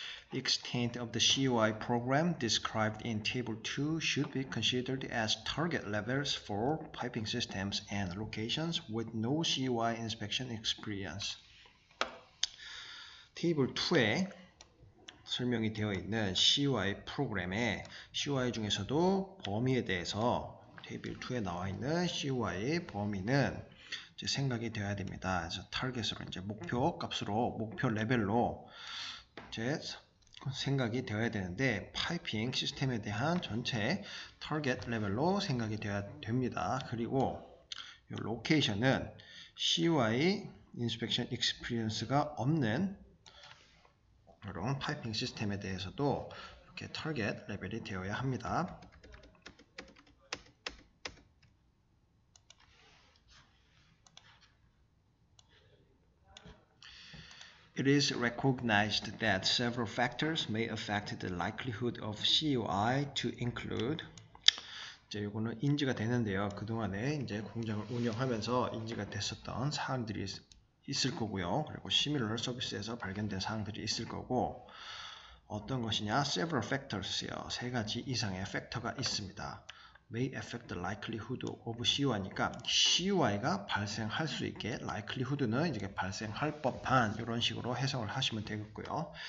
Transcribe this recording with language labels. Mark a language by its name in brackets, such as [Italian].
[English] The extent of the CUI program described in Table 2 should be considered as target levels for piping systems and locations with no CUI inspection experience. [Korean] 테이블 2에 설명이 되어 있는 CUI 프로그램의 CUI 중에서도 범위에 대해서 테이블 2에 나와 있는 CUI 범위는 이제 생각이 되어야 됩니다. 그래서 타겟으로 이제 목표 값으로 목표 레벨로 이제 생각이 되어야 되는데 파이핑 시스템에 대한 전체 타겟 레벨로 생각이 되어야 됩니다. 그리고 이 로케이션은 CUI 인스펙션 익스피리언스가 없는 이런 파이핑 시스템에 대해서도 이렇게 타겟 레벨이 되어야 합니다. [English] It is recognized that several factors may affect the likelihood of CUI to include. [Korean] 이제 이거는 인지가 되는데요. 그동안에 이제 공장을 운영하면서 인지가 됐었던 사항들이 있을 거고요. 그리고 시뮬러 서비스에서 발견된 사항들이 있을 거고, 어떤 것이냐? [English] Several factors [Korean] 요. 세 가지 이상의 팩터가 있습니다. [English] May affect the likelihood of CUI [Korean] 니까 CUI가 발생할 수 있게 likelihood는 이제 발생할 법한 이런 식으로 해석을 하시면 되겠고요.